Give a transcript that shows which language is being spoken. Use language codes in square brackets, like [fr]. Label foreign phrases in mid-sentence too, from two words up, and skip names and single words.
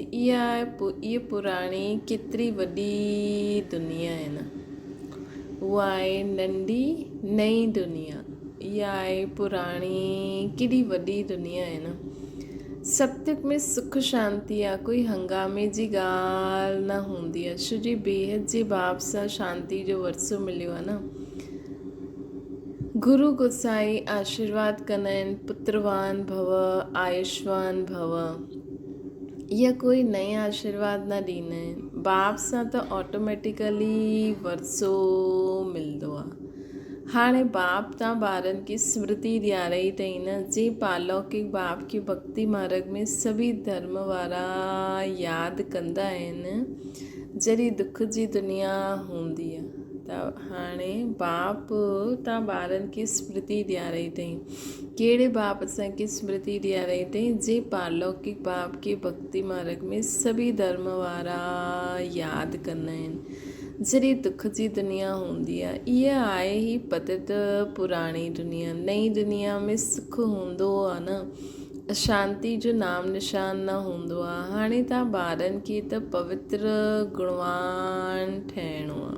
[sd] इहा पुराणी केतिरी वॾी दुनिया आहे न, उहा आहे नंढी नई दुनिया। इहा आहे पुराणी केॾी वॾी दुनिया आहे न। सतयुग में सुख शांती आहे, कोई हंगामे जी ॻाल्हि न हूंदी आहे, छो जी बेहद जे बाप सां शांती जो वरसो मिलियो आहे न। गुरु गोसाई आशीर्वाद कंदा आहिनि, [sa] पुत्रवान भव, आयुष्मान भव। [sd] इहा कोई नए आशीर्वाद न ॾींदा आहिनि। बाप सां त ऑटोमेटिकली वरसो मिलंदो आहे। हाणे बाप तव्हां ॿारनि खे स्मृति ॾियारई अथई न, जे पालौकिक बाप खे भक्ति मार्ग में सभी धर्म वारा यादि कंदा आहिनि जॾहिं दुख जी दुनिया हूंदी आहे। त हाणे बाप तव्हां ॿारनि खे स्मृति ॾियारई अथई। कहिड़े बाप असांखे स्मृति ॾियारई अथई? जे पालौकिक बाप खे भक्ति मार्ग में सभी धर्म वारा यादि कंदा आहिनि जॾहिं दुख जी दुनिया हूंदी आहे। इहा आहे ई पतित पुराणी दुनिया। नई दुनिया में सुख हूंदो आहे न, अशांति जो नाम निशान न हूंदो आहे। हाणे तव्हां ॿारनि खे त पवित्र गुणवान ठहिणो आहे।